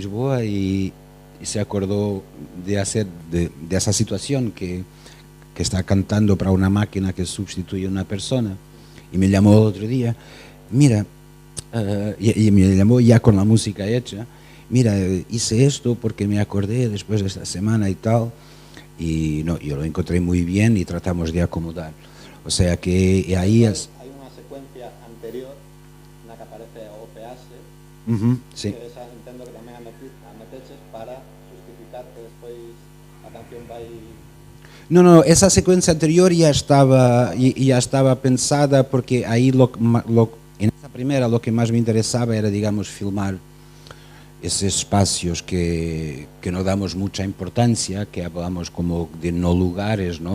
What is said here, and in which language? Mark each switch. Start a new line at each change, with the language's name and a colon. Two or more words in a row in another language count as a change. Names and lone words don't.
Spanish: Lisboa y se acordó de esa situación que está cantando para una máquina que sustituye a una persona, y me llamó otro día, mira, y me llamó ya con la música hecha, mira, hice esto porque me acordé después de esta semana y tal, y no, yo lo encontré muy bien y tratamos de acomodar, o sea que ahí es... Hay una
Galician: secuencia anterior na que aparece o OPS,
Spanish: sí.
Galician: que esa entendo que tamén a meteches para justificar que despois a canción vai...
Spanish: No, esa secuencia anterior ya estaba pensada, porque ahí en esa primera lo que más me interesaba era, digamos, filmar esos espacios que no damos mucha importancia, que hablamos como de no lugares, ¿no?